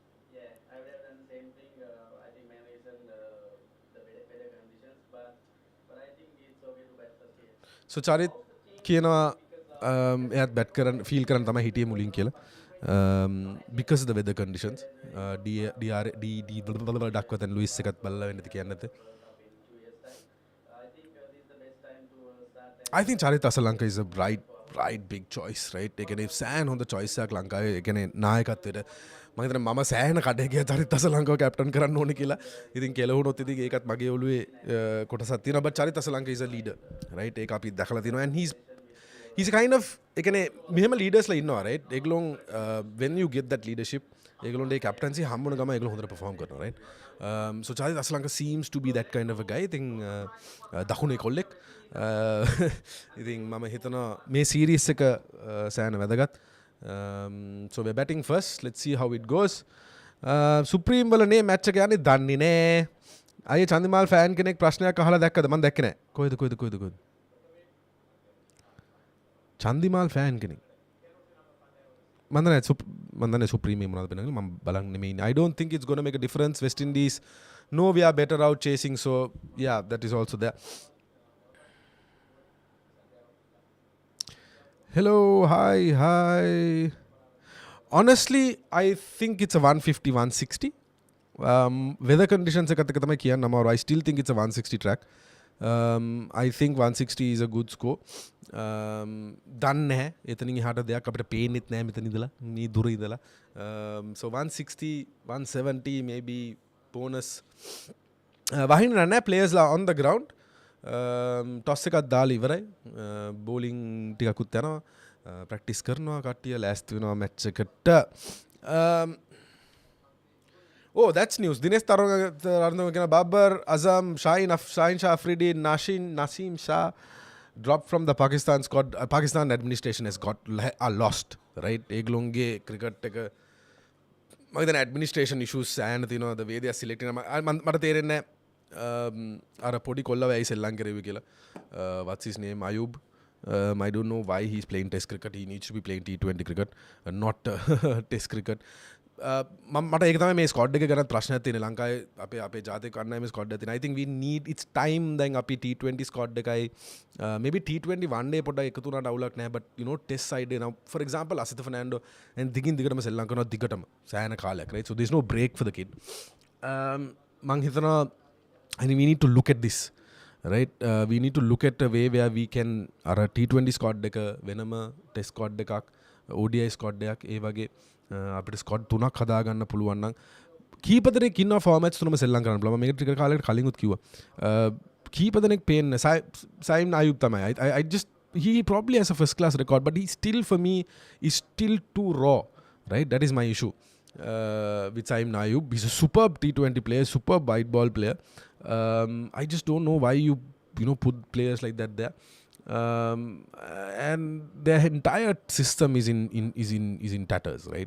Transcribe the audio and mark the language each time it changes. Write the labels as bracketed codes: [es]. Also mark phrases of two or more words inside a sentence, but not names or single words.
[si] So Charit කියනවා එයාත් බැට් කරන්න ෆීල් කරන්න තමයි හිටියේ මුලින් කියලා. [en] Because of the weather conditions, [si] Duckworth and Lewis එකත් බලලා වෙන්නද කියන්නේ නැද්ද? [en] I think Charith Asalanka is a right big choice, right? [si] ඒ කියන්නේ සෑන් හොඳ choice එකක් ලංකාවේ. ඒ කියන්නේ නායකත්වයට මම හිතන්නේ මම සෑහෙන කඩේ ගියා Charith Asalankaව captain කරන්න ඕනේ කියලා. ඉතින් කෙලවුනොත් ඉතින් ඒකත් මගේ ඔළුවේ කොටසක් තියෙනවා. [en] But Charith Asalanka is a leader, right? [si] ඒක අපි දැකලා තියෙනවා. [en] And he's a kind of [si] එකනේ මෙහෙම [en] leaders [si] ලා ඉන්නවා, [en] right? [si] ඒගොල්ලෝ [en] when you get that leadership [si] ඒගොල්ලෝගේ captaincy හම්බුන ගම ඒගොල්ලෝ හොඳට perform කරනවා, [en] right? So Charith Asalanka seems to be that kind of a guy. I think [si] දකුණේ කොල්ලෙක්. ඉතින් මම හිතනවා මේ series එක සෑහෙන වැදගත්. [en] So we're batting first. Let's see how it goes. [si] Supreme වල නේ match එක යන්නේ දන්නේ නෑ. අයියේ චන්දිමාල් fan කෙනෙක් ප්‍රශ්නයක් අහලා දැක්කද? මම දැක්කේ නෑ. කොහෙද චන්දිමාල් ෆෑන් කෙනෙක් මන්දනේ සුප්‍රීමේ මොනවද වෙනවද මම බලන්නේ නෙමෙයි. [en] I don't think it's going to make a difference. West Indies no, we are better out chasing, so yeah, that is also there. Hello, hi. Honestly, I think it's a 150 160. Weather conditions [si] එකත් එක තමයි කියන්න අමාරු. [en] I still think it's a 160 track. I think 160 is a good score. [si] දන්නේ නැහැ එතනින් එහාට දෙයක් අපිට පේන්නෙත් නැහැ මෙතන ඉඳලා මේ දුර ඉඳලා. [en] So 160 170 maybe bonus. [si] වහින්න නැහැ players ලා [en] on the ground. [si] toss එකක් දාලා ඉවරයි. bowling ටිකකුත් යනවා. practice කරනවා කට්ටිය ලෑස්ති වෙනවා match එකට. [en] Oh, that's news. Dinesh Tarunga, Babar, Azam, Shaheen Shah Afridi, Naseem Shah dropped from the Pakistan squad. Pakistan administration has are lost, right? Eglonge cricket administration issues and you know the way they are selecting. [si] මට තේරෙන්නේ අර පොඩි කොල්ලව ඇයි සෙල්ලම් කරේ කියලා. [en] what's his name, Ayub. I don't know why he's playing Test cricket. He needs to be playing T20 cricket, not Test cricket. [si] මට ඒක තමයි මේ ස්කොඩ් එක ගැන ප්‍රශ්නයක් තියෙන්නේ ලංකාවේ අපේ ජාතික කණ්ඩායමේ ස්කොඩ් එක තියෙනවා. [en] I think we need it's time [si] දැන් අපි [en] T20 squad [si] එකයි maybe [en] T20 one day [si] පොඩ්ඩක් එකතු වුණාට අවුලක් නැහැ, [en] but you know test side now for example Asith Fernando and [si] දිගටම ශ්‍රී ලංකාව දිගටම සෑහෙන කාලයක්, [en] right? So there's no break for the kid. [si] මං හිතනවා [en] I think we need to look at this, right? We need to look at a way where we can [si] අර [en] T20 squad [si] එක වෙනම [en] test squad [si] එකක් [en] ODI squad [si] එකක් ඒ වගේ අපිට ස්කොඩ් 3ක් හදාගන්න පුළුවන් නම් කීප දෙනෙක් ඉන්නවා ෆෝමැට්ස් තුනම සෙල්ලම් කරන්න පුළුවන්. මම මේක ටික කාලයකට කලින්ුත් කිව්වා. කීප දෙනෙක් පේන්නේ සයිම් අයුබ් තමයි. [en] I just he probably has a first class record but he still for me is still too raw, right? That is my issue with Saim Ayub. He's a superb T20 player, superb white ball player. I just don't know why you know put players like that there. And their entire system is in tatters, right?